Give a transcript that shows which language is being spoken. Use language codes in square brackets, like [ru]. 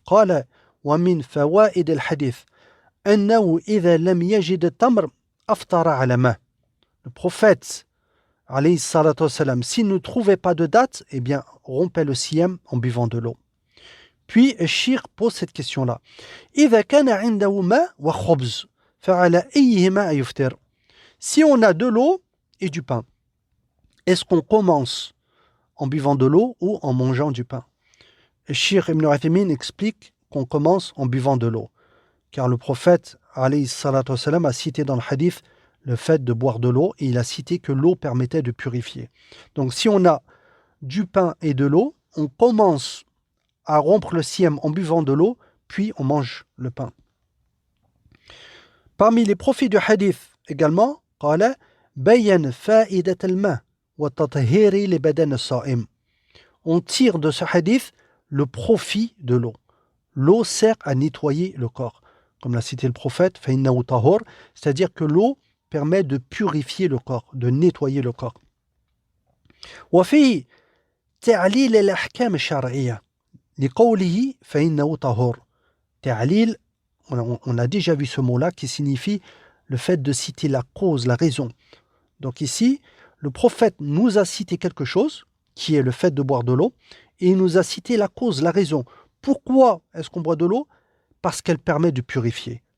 [ar] قال ومن فوائد الحديث أنه إذا لم يجد التمر aftara ala ma. [fr] Le prophète, alayhi salatu wassalam, s'il ne trouvait pas de date, eh bien, rompait le siyam en buvant de l'eau. Puis, Shir pose cette question-là. [ar] إذا كان عنده ماء وخبز فعلى أيهما يفطر. [fr] Si on a de l'eau et du pain, est-ce qu'on commence en buvant de l'eau ou en mangeant du pain? Shir Ibn Uthaymin explique qu'on commence en buvant de l'eau. Car le prophète, alayhi salatu wassalam, a cité dans le hadith le fait de boire de l'eau et il a cité que l'eau permettait de purifier. Donc si on a du pain et de l'eau, on commence à rompre le siyam en buvant de l'eau, puis on mange le pain. Parmi les profits du hadith également, [ar] قال بيّن فائدة الماء وتطهير لبدن الصائم. [fr] On tire de ce hadith le profit de l'eau. L'eau sert à nettoyer le corps. Comme l'a cité le prophète, [ar] فإنه طهور, [fr] c'est-à-dire que l'eau permet de purifier le corps, de nettoyer le corps. [ar] وفيه تعليل الأحكام الشرعية لقوله فإنه طهور. [fr] تعليل, on a déjà vu ce mot-là qui signifie le fait de citer la cause, la raison. Donc ici, le prophète nous a cité quelque chose, qui est le fait de boire de l'eau, et il nous a cité la cause, la raison. Pourquoi est-ce qu'on boit de l'eau? Parce qu'elle permet de purifier.